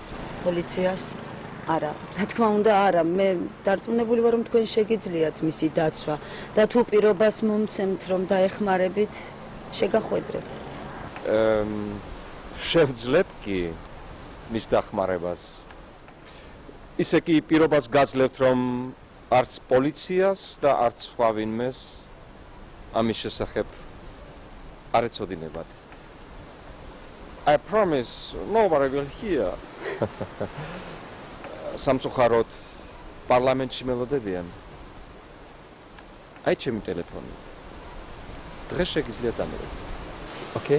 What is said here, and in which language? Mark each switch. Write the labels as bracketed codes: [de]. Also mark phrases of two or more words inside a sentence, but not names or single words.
[ka] პოლიციას არა რა თქმა უნდა არა მე დარწმუნებული ვარ რომ თქვენ შეგიძლიათ მისი დაცვა და თუ პირობას მომცემთ რომ დაეხმარებით შეგახვედრებთ შევძლებ კი მის დახმარებას ისე კი პირობას გაძლევთ რომ არც პოლიციას და არც სხვა ვინმეს ამის შესახებ არ ეცოდინებათ [en] I promise nobody will hear. [ka] სამწუხაროდ პარლამენტში მელოდებიან. აი ჩემი ტელეფონი. დღეს შეგიძლიათ ამერეთ. Okay?